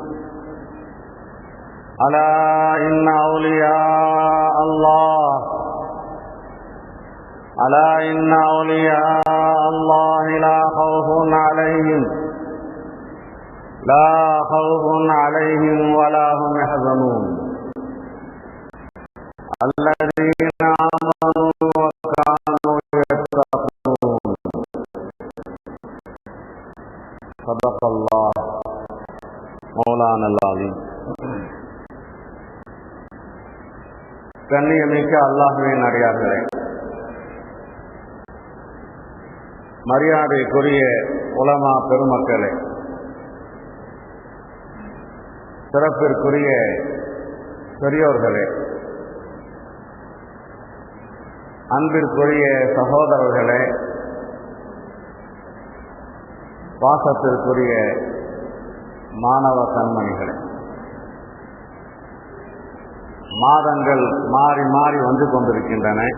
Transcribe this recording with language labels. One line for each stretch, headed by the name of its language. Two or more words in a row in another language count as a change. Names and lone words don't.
Arabic: ألا إن أولياء الله لا خوف عليهم ولا هم يحزنون الذين آمنوا وكانوا يتقون. صدق الله مولانا العظيم.
Tamil: கண்ணியமிக்க அல்லாஹ்வின் அடியார்களே, மரியாதைக்குரிய உலமா பெருமக்களே, சிறப்பிற்குரிய பெரியோர்களே, அன்பிற்குரிய சகோதரர்களே, பாசத்திற்குரிய மாணவ கண்மணிகளே, மாதங்கள் மாறி மாறி வந்து கொண்டிருக்கின்றன.